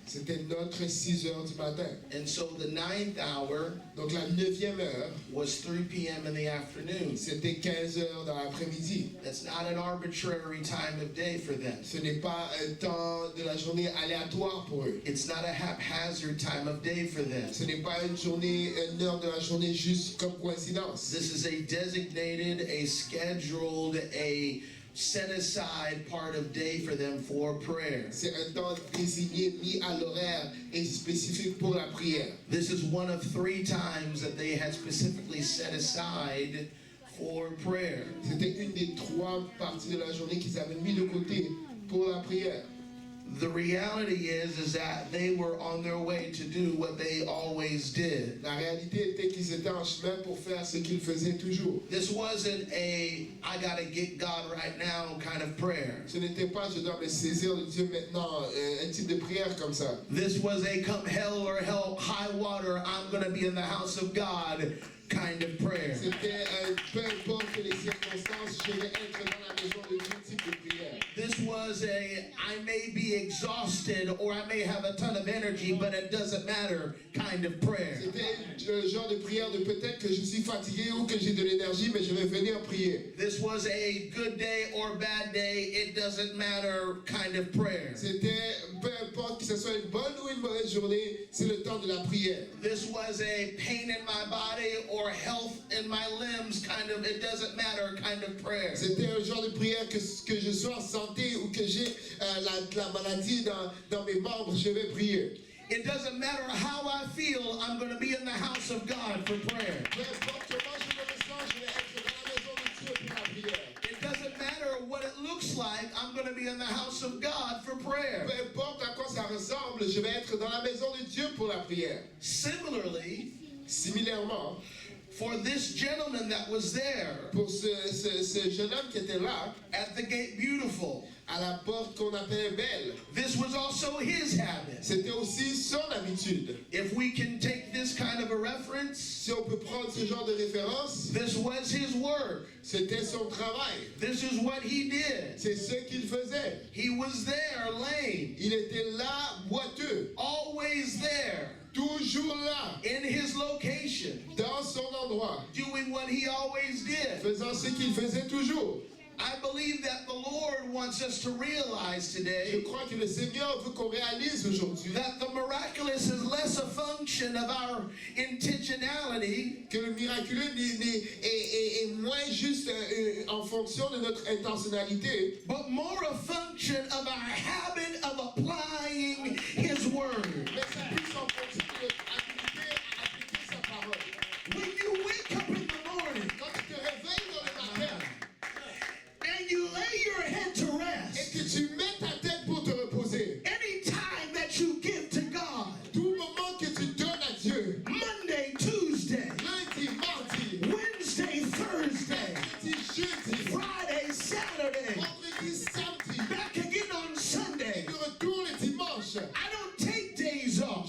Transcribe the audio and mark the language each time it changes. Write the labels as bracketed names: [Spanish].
[French] C'était notre 6 heures du matin. [English] And so the 9th hour [French] Donc la 9e heure, [English] was 3 p.m. in the afternoon. [French] c'était 15 heures dans l'après-midi. [English] That's not an arbitrary time of day for them. [French] Ce n'est pas un temps de la journée aléatoire pour eux. [English] It's not a haphazard time of day for them. [French] Ce n'est pas une heure de la journée juste comme coïncidence. [English] This is a designated, a scheduled, a set aside part of day for them for prayer. [French] C'est un temps désigné, mis à l'horaire et spécifique pour la prière. [English] This is one of 3 times that they had specifically set aside for prayer. [French] C'était une des 3 parties de la journée qu'ils avaient mis de côté pour la prière. [English] The reality is that they were on their way to do what they always did. [French] La réalité était qu'ils étaient en chemin pour faire ce qu'ils faisaient toujours. [English] This wasn't a I gotta get God right now kind of prayer. [French] Ce n'était pas je dois me saisir de Dieu maintenant, un type de prière comme ça. [English] This was a come hell or high water, I'm gonna be in the house of God kind of prayer. [French] C'était peu importe les circonstances, je vais être dans la maison de Dieu type de prière. [English] This was a I may be exhausted or I may have a ton of energy, but it doesn't matter kind of prayer. [French] C'était le genre de prière de peut-être que je suis fatigué ou que j'ai de l'énergie, mais je vais venir prier. [English] This was a good day or bad day, it doesn't matter kind of prayer. [French] C'était peu importe que ce soit une bonne ou une mauvaise journée, c'est le temps de la prière. [English] This was a pain in my body or health in my limbs kind of, it doesn't matter kind of prayer. [French] C'était un genre de prière que je sois en santé ou que j'ai la maladie dans mes membres, je vais prier. [English] It doesn't matter how I feel, I'm going to be in the house of God for prayer. [French] Peu importe comment je me ressens, je vais être dans la maison de Dieu pour la prière. [English] It doesn't matter what it looks like, I'm going to be in the house of God for prayer. [French] Peu importe à quoi ça ressemble, je vais être dans la maison de Dieu pour la prière. [English] Similarly, [French] Similairement, [English] for this gentleman that was there [French] pour ce jeune homme qui était là, [English] at the gate beautiful, [French] à la porte qu'on appelait Belle, [English] this was also his habit. [French] c'était aussi son habitude. [English] If we can take this kind of a reference, [French] Si on peut prendre ce genre de référence, [English] this was his work. [French] c'était son travail. [English] This is what he did. [French] C'est ce qu'il faisait. [English] He was there lame, [French] Il était là, boiteux, [English] always there, [French] toujours là, [English] in his location, [French] dans son endroit, [English] doing what he always did. [French] faisant ce qu'il faisait toujours. [English] I believe that the Lord wants us to realize [French] Je [English] today [French] crois que le Seigneur veut qu'on réalise aujourd'hui [English] that the miraculous is less a function of our intentionality [French] que le miraculeux est moins juste en fonction de notre intentionnalité, [English] but more a function of our habit of applying His Word. [French] mais c'est plus en fonction de notre habilité à appliquer sa parole. [English] When you wake up in the morning [French] Quand tu te réveilles dans le matin [English] and you lay your head to [French] et [English] rest, [French] que tu mets ta tête pour te reposer, [English] any time that you give to God, [French] tout moment que tu donnes à Dieu, [English] Monday, Tuesday, [French] lundi, mardi, [English] Wednesday, Thursday, [French] mercredi, jeudi, [English] Friday, Saturday, [French] vendredi, samedi, [English] back again on Sunday, [French] de retour le dimanche, [English] I don't take days off.